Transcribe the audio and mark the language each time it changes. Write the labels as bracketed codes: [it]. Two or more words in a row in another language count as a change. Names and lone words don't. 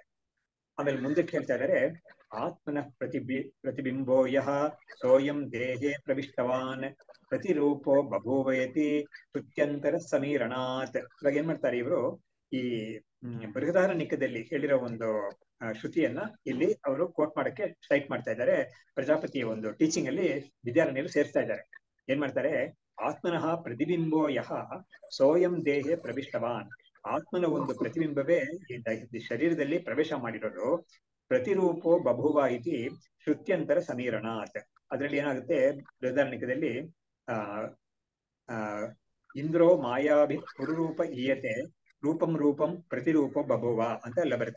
[kn] ಆಮೇಲೆ ಮುಂದಕ್ಕೆ ಹೇಳ್ತಾ ಇದ್ದಾರೆ, [sa] ಆತ್ಮನ ಪ್ರತಿಬಿಂಬೋ ಯಃ ಸೋಯಂ ದೇಹೇ ಪ್ರವಿಷ್ಟವಾನ್ ಪ್ರತಿರೂಪೋ ಬಭೂವಯತಿ ಶ್ರುತ್ಯಂತರ ಸಮೀರಣಾತ್. [kn] ಇವಾಗ ಏನ್ ಮಾಡ್ತಾರೆ ಇವರು, ಈ ಬೃಹದಾರಣ್ಯಕದಲ್ಲಿ ಹೇಳಿರೋ ಒಂದು ಶ್ರುತಿಯನ್ನ ಇಲ್ಲಿ ಅವರು ಕೋಟ್ ಮಾಡಕ್ಕೆ ಸ್ಟ್ರೈಕ್ ಮಾಡ್ತಾ ಇದ್ದಾರೆ. ಪ್ರಜಾಪತಿಯ ಒಂದು ಟೀಚಿಂಗ್ ಅಲ್ಲಿ ವಿದ್ಯಾರಣ್ಯರು ಸೇರಿಸ್ತಾ ಇದ್ದಾರೆ. ಏನ್ ಮಾಡ್ತಾರೆ, [sa] ಆತ್ಮನಃ ಪ್ರತಿಬಿಂಬೋ ಯಃ ಸೋಯಂ ದೇಹೇ ಪ್ರವಿಷ್ಟವಾನ್. [kn] ಆತ್ಮನ ಒಂದು ಪ್ರತಿಬಿಂಬವೇ ಈ ಶರೀರದಲ್ಲಿ ಪ್ರವೇಶ ಮಾಡಿರೋದು. [sa] ಪ್ರತಿರೂಪೋ ಬಭುವ ಇತಿ ಶ್ರುತ್ಯಂತರ ಸಮೀರಣಾತ್. [kn] ಅದರಲ್ಲಿ ಏನಾಗುತ್ತೆ, ಬೃಹದಾರಣ್ಯಕದಲ್ಲಿ [sa] ಇಂದ್ರೋ ಮಾಯಾಭಿ ಪುರುರೂಪ ಈಯತೆ ರೂಪಂ ರೂಪಂ ಪ್ರತಿರೂಪ ಬಭುವ [kn] ಅಂತ ಎಲ್ಲ ಬರುತ್ತೆ.